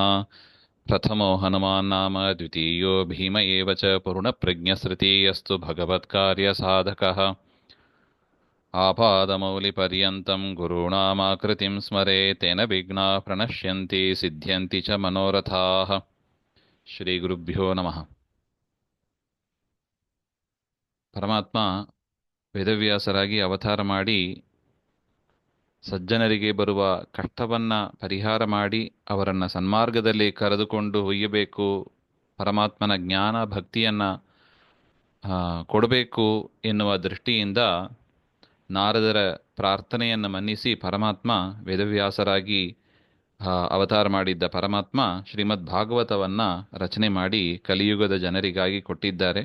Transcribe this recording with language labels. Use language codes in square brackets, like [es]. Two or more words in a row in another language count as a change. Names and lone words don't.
[sa] प्रथमो हनुमान् नाम द्वितीयो भीम एव च पूर्णप्रज्ञस्रुतिः भगवत्कार्यसाधकः आपादमौलिपर्यन्तं गुरूणामाकृतिं स्मरेत् तेन विघ्नाः प्रणश्यन्ति सिद्ध्यन्ति च मनोरथाः। ಶ್ರೀಗುರುಭ್ಯೋ ನಮಃ. [kn] ಪರಮಾತ್ಮ ವೇದವ್ಯಾಸರಾಗಿ ಅವತಾರ ಮಾಡಿ ಸಜ್ಜನರಿಗೆ ಬರುವ ಕಷ್ಟವನ್ನ ಪರಿಹಾರ ಮಾಡಿ ಅವರನ್ನು ಸನ್ಮಾರ್ಗದಲ್ಲಿ ಕರೆದುಕೊಂಡು ಒಯ್ಯಬೇಕು, ಪರಮಾತ್ಮನ ಜ್ಞಾನ ಭಕ್ತಿಯನ್ನ ಕೊಡಬೇಕು ಎನ್ನುವ ದೃಷ್ಟಿಯಿಂದ ನಾರದರ ಪ್ರಾರ್ಥನೆಯನ್ನು ಮನ್ನಿಸಿ ಪರಮಾತ್ಮ ವೇದವ್ಯಾಸರಾಗಿ ಅವತಾರ ಮಾಡಿದ್ದ ಪರಮಾತ್ಮ ಶ್ರೀಮದ್ ಭಾಗವತವನ್ನ ರಚನೆ ಮಾಡಿ ಕಲಿಯುಗದ ಜನರಿಗಾಗಿ ಕೊಟ್ಟಿದ್ದಾರೆ.